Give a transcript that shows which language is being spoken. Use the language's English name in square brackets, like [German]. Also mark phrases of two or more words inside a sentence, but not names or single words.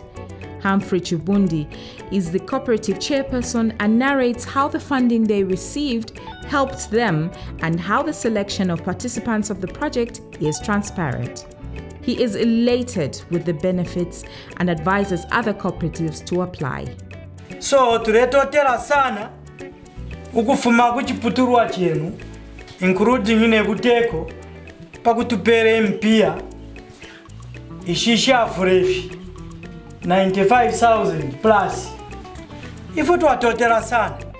[English] Humphrey Chibundi is the cooperative chairperson and narrates how the funding they received helped them and how the selection of participants of the project is transparent. He is elated with the benefits and advises other cooperatives to apply. [Bemba] So tuletotera sana ukufuma kuchiputurwa chenu including ine buteko pakutupere mpia ishisha fresh 95,000 plus ifu twatotera sana